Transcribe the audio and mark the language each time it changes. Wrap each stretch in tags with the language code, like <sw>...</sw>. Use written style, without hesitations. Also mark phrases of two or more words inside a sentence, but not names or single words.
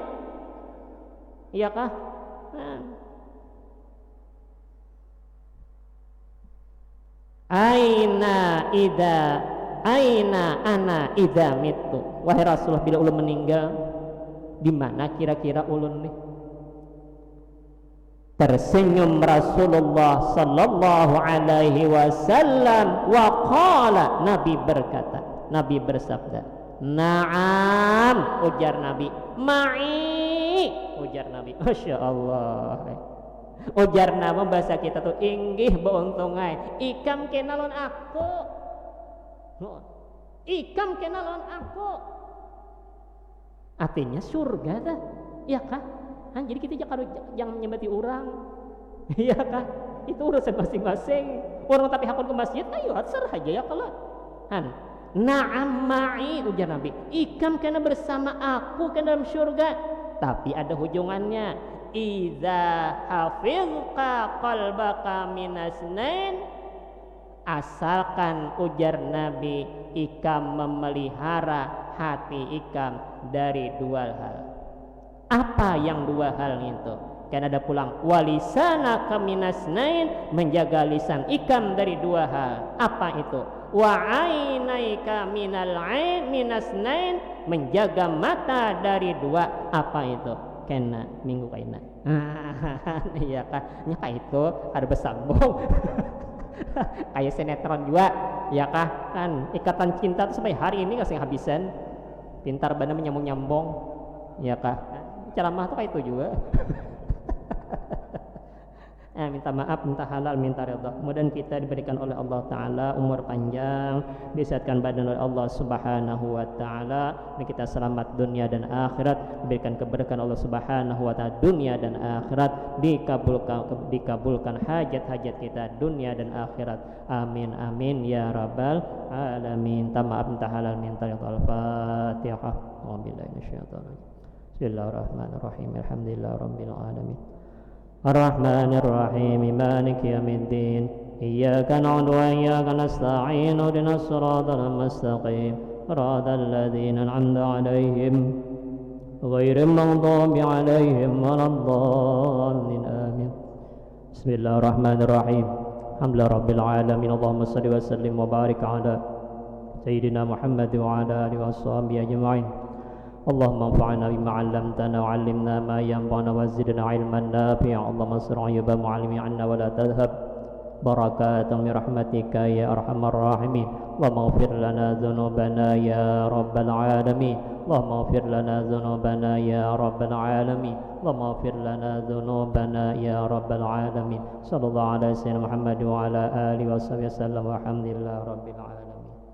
<bjn>Iya kah?</bjn> <ar>أين أنا إذا مت.</ar> <bjn>Wahai Rasulullah, bila ulun meninggal, di mana kira-kira ulun nih?</bjn> <ar>Tersenyum Rasulullah صلى الله عليه وسلم وقال,</ar> <id>Nabi berkata, Nabi bersabda,</id> <ar>"Na'am,"</ar> <bjn>ujar Nabi. "Ma'i," ujar Nabi.</bjn> <ar>ما شاء الله.</ar> <bjn>Ujar nama bahasa kita tuh inggih beuntungai. Ikam kenalon aku. Ikam kenalon aku. Artinya surga dah. Ya kah? Jadi kita jangan menyembati orang. Iya kah? Itu urusan masing-masing. Orang tapi hakun ke masjid, ayo serah aja ya kalau.</bjn> <ar>نعم معي,</ar> <bjn>ujar Nabi. Ikam kena bersama aku ke dalam surga. Tapi ada hujungannya.</bjn> <ar>إذا حفظت قلبك من اثنين,</ar> <bjn>asalkan, ujar Nabi, ikam memelihara hati ikam dari 2 hal.</bjn> <id>Apa yang 2 hal itu?</id> <bjn>Kan ada pulang</bjn> <ar>ولسانك من اثنين,</ar> <bjn>menjaga lisan ikam dari 2 hal.</bjn> <id>Apa itu?</id> <ar>وعينيك من العين من اثنين,</ar> <id>menjaga mata dari 2.</id> <bjn>Apa itu? Kena minggu kaina. Iya kah? Nya kah itu ada bersambung. Kayak sinetron juga, ya kah? Kan ikatan cinta tuh sampai hari ini kasih habisan. Pintar benar menyambung-nyambung, ya kah? Ceramah tuh kayak itu juga. Minta maaf, minta halal, minta redha.</bjn> <id>Kemudian kita diberikan oleh Allah Ta'ala umur panjang, disehatkan badan oleh Allah</id> <ar>سبحانه وتعالى,</ar> <id>dan kita selamat dunia dan akhirat, diberikan keberkahan Allah</id> <ar>سبحانه وتعالى</ar> <id>dunia dan akhirat, dikabulkan hajat-hajat kita dunia dan akhirat.</id> <ar>آمين آمين يا رب العالمين.</ar> <id>Minta maaf, minta halal, minta redha.</id> <ar>الفاتحة. وبالله من الشيطان الرجيم. بسم الله الرحمن الرحيم. الحمد لله رب العالمين. الرحمن الرحيم، مالك يوم الدين. إياك نعبد وإياك نستعين. اهدنا الصراط المستقيم. صراط الذين أنعمت عليهم غير المغضوب عليهم ولا الضالين. Amin. بسم الله الرحمن الرحيم. الحمد لله رب العالمين. اللهم صل وسلم وبارك على سيدنا محمد وعلى آله وصحبه أجمعين. اللهم انفعنا بما علمتنا وعلمنا ما ينفعنا وزدنا علما نافعا. اللهم سر عيوب معلمي عنا ولا تذهب بركات من رحمتك يا أرحم الراحمين. اللهم اغفر لنا ذنوبنا يا رب العالمين. اللهم اغفر لنا ذنوبنا يا رب العالمين. اللهم اغفر لنا ذنوبنا يا رب العالمين. صلى الله على سيدنا محمد وعلى آله وصحبه وسلم والحمد لله رب العالمين.</ar>